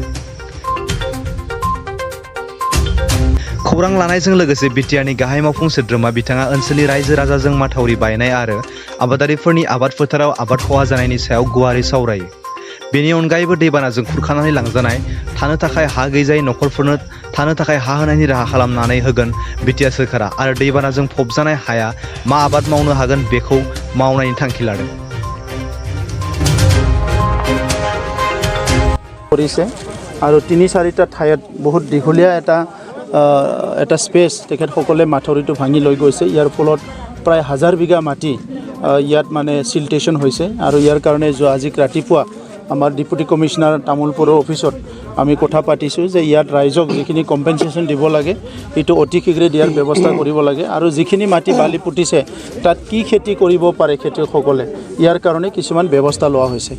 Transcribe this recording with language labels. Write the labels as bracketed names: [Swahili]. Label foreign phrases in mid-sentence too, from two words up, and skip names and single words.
[Bodo] खौरां लानायजों लोगोसे बिटिआरनि गाहाय मावफुं सोद्रोमा बिथाङा ओनसोलनि रायजो राजाजों माथावरि बायनाय आरो आबादारिफोरनि आबाद फोथाराव आबाद खहा जानायनि सायाव गुवारै सावरायो। बेनि अनगायैबो दैबानाजों खुरखानानै लांजानाय थानो थाखाय हा गैजायै नखरफोरनो थानो थाखाय हा होनायनि राहा खालामनानै होगोन बिटिआर सोरखारा आरो दैबानाजों फबजानाय हाया मा आबाद मावनो हागोन बेखौ मावनायनि थांखि लादों। [Assamese] কৰিছে আৰু ৩-৪টা ঠাইত বহুত দীঘলীয়া এটা স্পেচ তেখেতসকলে মাথৰিটো ভাঙি লৈ গৈছে। ইয়াৰ ফলত প্ৰায় 1000 বিঘা মাটি ইয়াত মানে চিলটেশ্যন হৈছে আৰু ইয়াৰ কাৰণে আজি ৰাতিপুৱা আমাৰ ডিপুটি কমিশনাৰ তামুলপুৰৰ অফিচত আমি কথা পাতিছোঁ যে ইয়াত ৰাইজক যিখিনি কম্পেনচেশ্যন দিব লাগে সেইটো অতি শীঘ্ৰে দিয়াৰ ব্যৱস্থা কৰিব লাগে আৰু যিখিনি মাটি বালি পুতিছে তাত কি খেতি কৰিব পাৰে খেতিয়কসকলে ইয়াৰ কাৰণে কিছুমান ব্যৱস্থা লোৱা হৈছে।